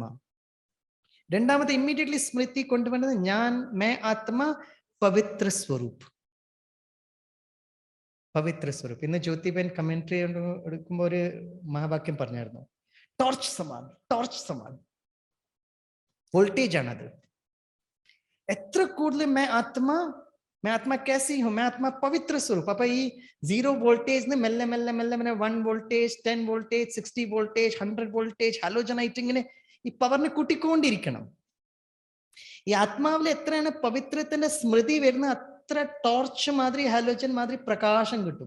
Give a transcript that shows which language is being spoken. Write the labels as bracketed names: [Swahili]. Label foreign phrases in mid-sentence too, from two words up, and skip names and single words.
[Malayalam] രണ്ടാമത് ഇമ്മീഡിയറ്റ്ലി സ്മൃതി കൊണ്ടുവന്നത് ഞാൻ [Hindi] मैं आत्मा पवित्र स्वरूप. पवित्र स्वरूप. [Malayalam] ഇന്ന് ജ്യോതിബൻ കമന്ററി എടുക്കുമ്പോൾ ഒരു മഹാവാക്യം പറഞ്ഞായിരുന്നു, [Hindi] टॉर्च समान, टॉर्च समान. [Malayalam] വോൾട്ടേജ് ആണത്. എത്ര കൂടുതൽ [Hindi] मैं आत्मा मैं आत्मा कैसी हूं? मैं आत्मा पवित्र स्वरूप. [Malayalam] അപ്പൊ ഈ 0 വോൾട്ടേജ് മെല്ലെ മെല്ലെ മെല്ലെ മെല്ലെ 1 വോൾട്ടേജ്, 10 വോൾട്ടേജ്, 60 വോൾട്ടേജ്, 100 വോൾട്ടേജ് ഹാലോജൻ ആയിട്ട് ഇങ്ങനെ ഈ പവറിനെ കൂട്ടിക്കൊണ്ടിരിക്കണം. ഈ ആത്മാവിൽ എത്രയാണ് പവിത്രത്തിന്റെ സ്മൃതി വരുന്ന അത്ര ടോർച്ച് മാതിരി, ഹാലോജൻ മാതിരി പ്രകാശം കിട്ടും.